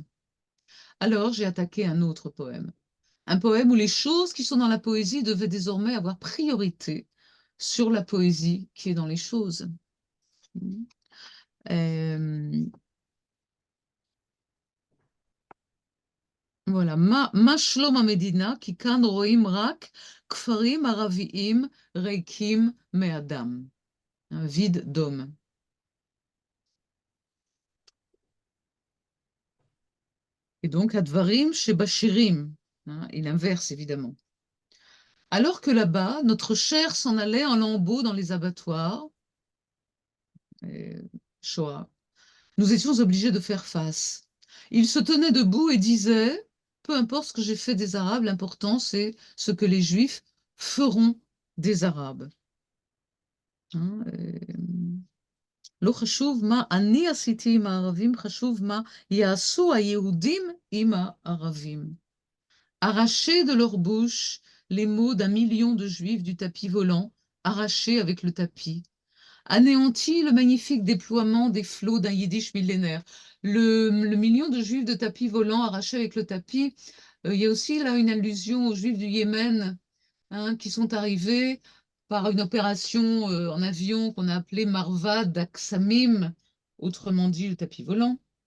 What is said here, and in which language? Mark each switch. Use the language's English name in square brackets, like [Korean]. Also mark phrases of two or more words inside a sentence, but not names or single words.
[French] Alors, j'ai attaqué un autre poème. Un poème où les choses qui sont dans la poésie devaient désormais avoir priorité sur la poésie qui est dans les choses. [Hebrew] Voilà, מה שלום מדינה, כי כאן רואים רק, כפרים ערביים, ריקים מאדם. [French] Un vide d'homme. Et donc, [Hebrew] הדברים שבשירים. [French] Il inverse, évidemment. Alors que là-bas, notre chair s'en allait en lambeaux dans les abattoirs, Shoah, nous étions obligés de faire face. Il se tenait debout et disait, peu importe ce que j'ai fait des Arabes, l'important c'est ce que les Juifs feront des Arabes. [Hebrew] לא חשוב מה אני עשיתי עם הערבים, חשוב מה יעשו היהודים עם הערבים. [French] Arracher de leur bouche les mots d'un million de Juifs du tapis volant, arrachés avec le tapis. Anéantit le magnifique déploiement des flots d'un yiddish millénaire. Le million de juifs de tapis volants arrachés avec le tapis, Il y a aussi là une allusion aux Juifs du Yémen, hein, qui sont arrivés par une opération en avion qu'on a appelée Marvad Aksamim, autrement dit le tapis volant.